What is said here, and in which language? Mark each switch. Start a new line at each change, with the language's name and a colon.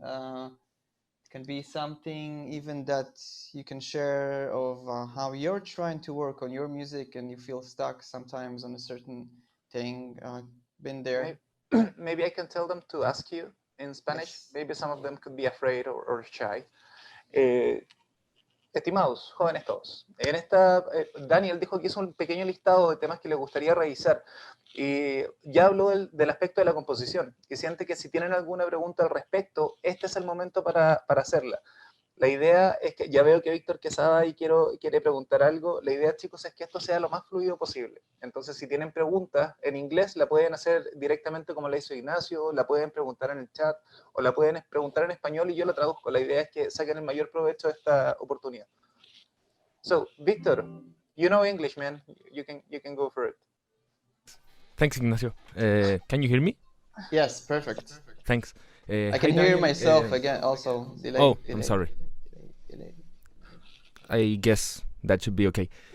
English: It can be something even that you can share of how you're trying to work on your music and you feel stuck sometimes on a certain thing. Been there. Maybe I can tell them to ask you in Spanish. Yes. Maybe some of them could be afraid or shy.
Spanish: Estimados, jóvenes todos, en esta, Daniel dijo que hizo un pequeño listado de temas que le gustaría revisar y ya habló del aspecto de la composición y siente que si tienen alguna pregunta al respecto, este es el momento para hacerla. La idea es que, ya veo que Víctor Quesada ahí quiere preguntar algo, la idea, chicos, es que esto sea lo más fluido posible. Entonces, si tienen preguntas en inglés, la pueden hacer directamente como la hizo Ignacio, la pueden preguntar en el chat, o la pueden preguntar en español y yo la traduzco. La idea es que saquen el mayor provecho de esta oportunidad.
English: So, Víctor, you know English, man. You can go for it. Thanks, Ignacio. Can you hear me? Yes, perfect. Thanks. I can hear myself again also. I'm sorry. I guess that should be okay.